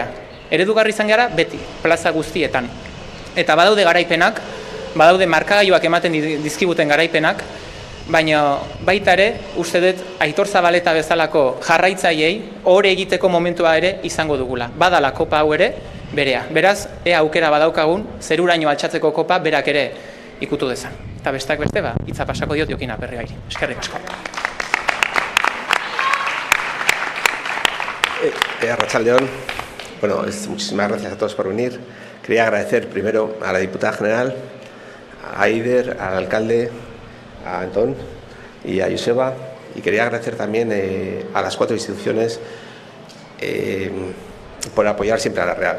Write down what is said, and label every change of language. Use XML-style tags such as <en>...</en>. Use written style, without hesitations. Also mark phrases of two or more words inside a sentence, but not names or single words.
<eu>Eredugarri izan gara beti, plaza guztietan. Eta badaude garaipenak, badaude markagailuak ematen dizkibuten garaipenak, baina baita ere, uste dut, Aitor Zabaleta bezalako jarraitzaileei hori egiteko momentua ere izango dugula. Badala kopa hau ere, berea. Beraz, ea aukera badaukagun, zeruraino altxatzeko kopa berak ere ikutu dezan. Eta besteak beste, hitza pasako diot Jokin Aperri bairi. Eskerrik asko. Arratsaldeon.</eu> <es>Muchísimas gracias a todos por venir. Quería agradecer primero a la diputada general, a Eider, al alcalde, a Antón y a Joseba, y quería agradecer también a las 4 instituciones por apoyar siempre a la Real.</es>